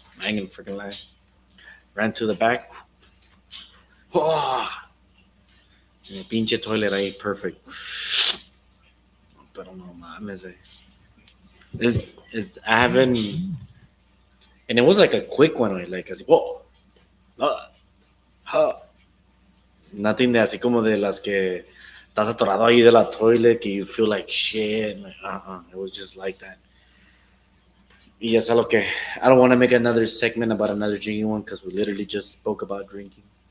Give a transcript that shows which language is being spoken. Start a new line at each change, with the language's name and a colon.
English: I ain't gonna freaking lie. Ran to the back. Oh,
Spanish: el pinche toilet ahí,
English: perfect.
Spanish: Pero no mames,
English: I haven't. And it was like a quick one, like, así, whoa.
Spanish: Nothing de así como de las que estás atorado ahí de la toilet que
English: you feel like shit. Like, It was just like that.
Spanish: Y ya sé lo que.
English: I don't want to make another segment about another drinking one because we literally just spoke about drinking.